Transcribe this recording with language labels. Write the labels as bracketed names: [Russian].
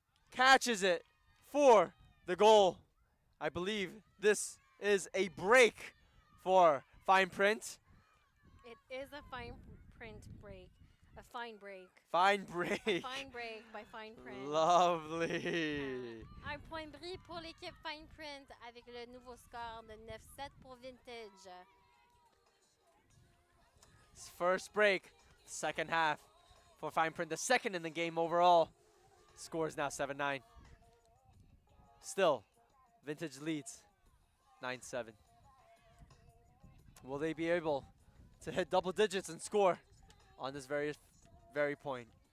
[English] Catches it for the goal. I believe this is a break for Fine Print. It is a fine print break. A fine break. Fine break. Fine break by Fine Print. Lovely. [French] Un point bris pour l'équipe Fine Print avec le nouveau score de 9-7 pour Vintage. [English] First break, second half for Fine Print. The second in the game overall. Score is now 7-9. Still, Vintage leads 9-7. Will they be able to hit double digits and score on this very point?